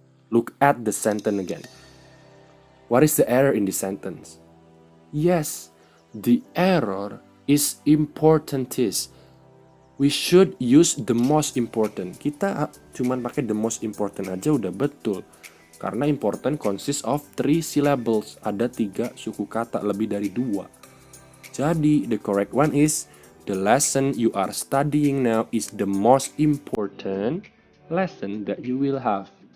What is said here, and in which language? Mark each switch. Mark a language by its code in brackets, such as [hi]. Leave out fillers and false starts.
[en] Look at the sentence again. What is the error in the sentence? Yes, the error is importantis. We should use the most important. [id] Kita cuman pakai [en] the most important [id] aja udah betul. [en] Karena important consists of 3 syllables. [id] Ada 3 suku kata, lebih dari 2. [en] Jadi, the correct one is the lesson you are studying now is the most important lesson that you will have.